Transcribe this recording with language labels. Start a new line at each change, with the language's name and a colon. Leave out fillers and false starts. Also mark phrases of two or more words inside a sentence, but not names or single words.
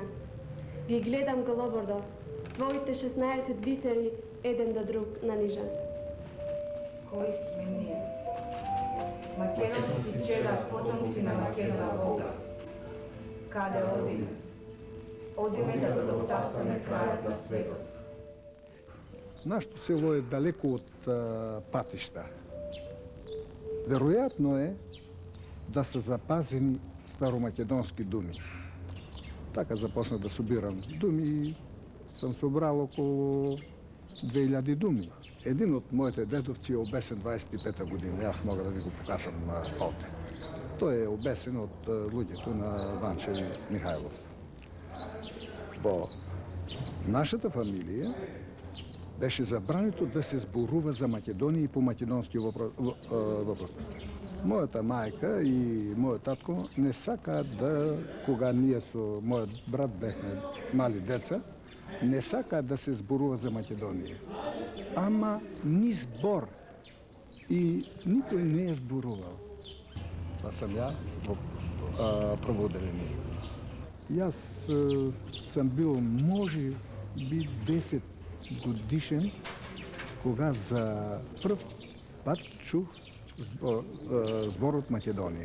Macedonian: Ги гледам Голобордо, твоите 16 бисери еден до друг на нижа. Кои сме ние? Македонци чеда, потомци на Македона Бога. Каде одиме? Одиме да го дотасаме крајот на светот.
Bulgarian: Нашето село е далеко от пътища. Вероятно е да са запазени старомакедонски думи. Така започнах да събирам думи и съм събрал около 2000 думи. Един от моите дедовци е обесен 25-та година. Аз мога да ви го покажам на фото. Той е обесен от луѓето на Ванче Михайлов.
Macedonian: Во нашата фамилия беше забрането да се зборува за Македонија и по македонски въпрос. Моята майка и моят татко не сакаат да, кога ние со моят брат бехме мали деца, не сакаат да се зборува за Македонија. Ама ни збор и никой не е зборувал.
Bulgarian: Това съм я в прво отделение. И аз съм бил, може би, 10 годишен, кога за пръв път чух збор от Македония.